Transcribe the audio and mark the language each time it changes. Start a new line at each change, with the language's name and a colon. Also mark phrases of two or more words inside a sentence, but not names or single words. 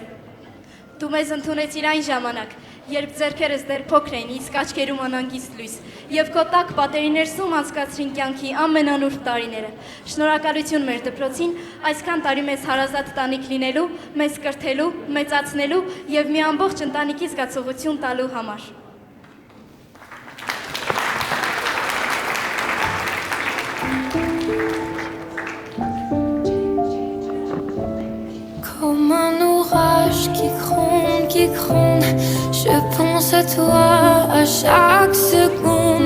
Armenian: Դու մեզ ընդունեցիր այն ժամանակ, երբ ձեռքերս դեռ փոքր էին, իսկ աչքերում անհանգիստ լույս, եւ քո տաք պատերի ներսում անցկացրին կյանքի ամենանուրբ տարիները։ Շնորհակալություն մեր դպրոցին, այսքան տարի մեզ հարազատ տանիք լինելու, մեզ կրթելու, մեծացնելու եւ մի ամբողջ ընտանիքի զգացողություն տալու համար։
French: Comme un orage qui gronde, je pense à toi à chaque seconde.